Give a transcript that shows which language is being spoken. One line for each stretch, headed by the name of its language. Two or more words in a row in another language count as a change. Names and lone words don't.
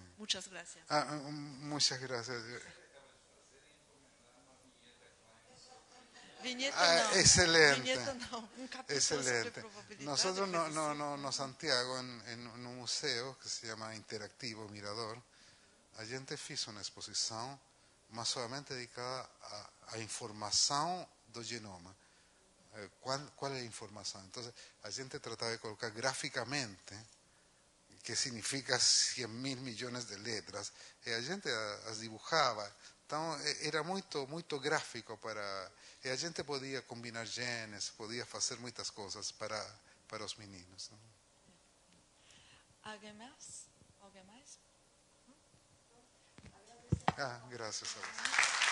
Spanish: Muchas gracias. Muchas gracias. Viñeta no. Excelente. Viñeta no. Un capítulo Excelente. sobre probabilidad. Nosotros no Santiago, en un museo que se llama Interactivo Mirador,
Portuguese: a gente fez uma exposição, mas somente dedicada à informação do genoma.
Spanish: ¿Cuál es la información? Entonces,
Portuguese: a gente
Spanish: trataba de colocar gráficamente que significa 100.000 millones de letras,
Portuguese: e a gente as dibujava. Então, era muito gráfico e a gente podia combinar genes, podia fazer muitas coisas para os meninos. Não?
Spanish: ¿Alguien más? ¿Alguien más?
Portuguese: Graças a você.